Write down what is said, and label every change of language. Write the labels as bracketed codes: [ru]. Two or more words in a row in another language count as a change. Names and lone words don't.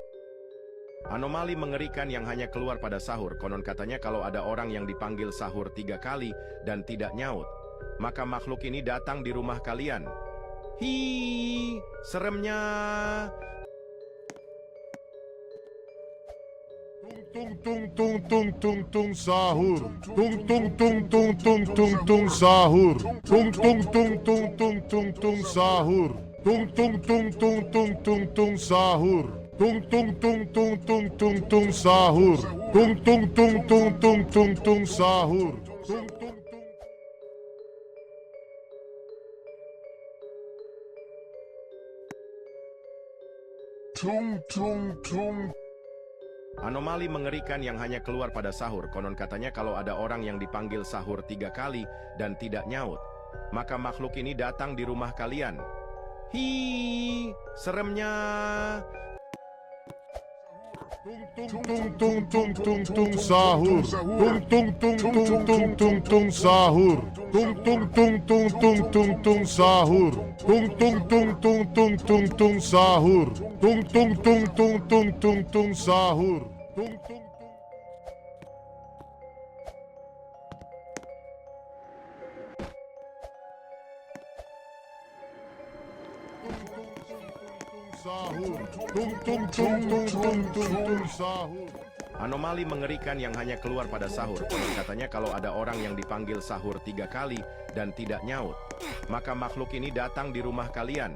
[id] Anomali mengerikan yang hanya keluar pada sahur. Konon katanya kalau ada orang yang dipanggil sahur 3 kali dan tidak nyaut, maka makhluk ini datang di rumah kalian. Hi, seremnya. Tung tung tung tung tung tung sahur. Tung tung tung tung tung tung tung sahur. Tung tung tung tung tung tung tung sahur. Tung tung tung tung tung tung tung sahur. Tung tung tung tung tung tung tung sahur. Tung tung tung tung tung tung tung sahur. Tung tung tung. Tung tung tung. Anomali mengerikan yang hanya keluar pada sahur. Konon katanya kalau ada orang yang dipanggil sahur 3 kali dan tidak nyaut, maka makhluk ini datang di rumah kalian. Hi, seremnya. Tung tung tung tung tung tung sahur. Tung tung tung tung tung tung tung sahur. Tung tung tung tung tung tung tung sahur. Tung tung tung tung tung tung tung sahur. Tung tung tung tung tung tung tung sahur. Tung tung. Sahur. Tung tung tung tung tung tung tung sahur. Anomali mengerikan yang hanya keluar pada sahur. Konon katanya kalau ada orang yang dipanggil sahur 3 kali dan tidak nyaut, maka makhluk ini datang di rumah kalian.